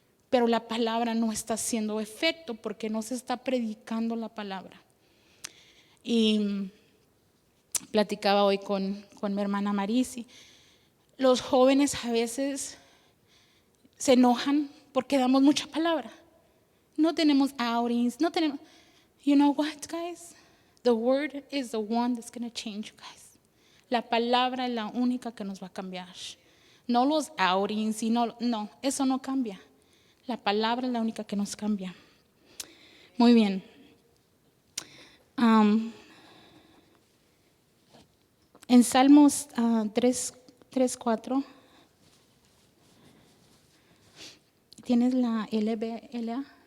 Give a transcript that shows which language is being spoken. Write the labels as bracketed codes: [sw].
[es] Pero la palabra no está haciendo efecto porque no se está predicando la palabra. Y platicaba hoy con mi hermana Marisi. Los jóvenes a veces se enojan porque damos mucha palabra. No tenemos outings, no tenemos. [en] You know what, guys? The word is the one that's going to change you guys. [es] La palabra es la única que nos va a cambiar. No los outings, no, eso no cambia. La palabra es la única que nos cambia. Muy bien. En Salmos 3:4 tienes la LBLA.